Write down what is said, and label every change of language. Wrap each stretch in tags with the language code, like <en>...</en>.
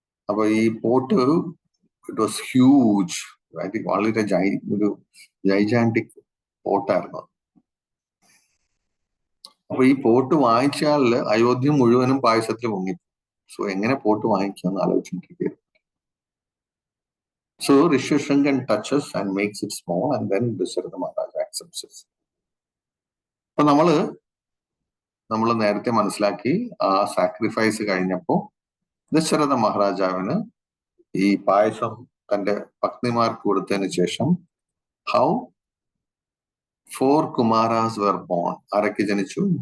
<ml>അപ്പൊ ഈ pot</ml> <en>it was huge,</en> <ml>വളരെ ഒരു ജൈജാന്റിക് പോട്ടായിരുന്നു. അപ്പൊ ഈ പോട്ട് വാങ്ങിച്ചാല് അയോധ്യ മുഴുവനും പായസത്തിൽ മുങ്ങി. സോ എങ്ങനെ pot വാങ്ങിക്കാന്ന് ആലോചിച്ചിരിക്കുകയായിരുന്നു.</ml> <en>So Rishyashrinkan touches and makes it small, and then Dasharatha Maharaja accepts it.</en> <ml>അപ്പൊ നമ്മള് നേരത്തെ മനസ്സിലാക്കി, ആ സാക്രിഫൈസ് കഴിഞ്ഞപ്പോ ദശരഥ മഹാരാജാവിന് ഈ പായസം തന്റെ പത്നിമാർക്ക് കൊടുത്തതിന് ശേഷം</ml> <en>How 4 Kumaras were born.</en> <ml>ആരൊക്കെ ജനിച്ചു?</ml>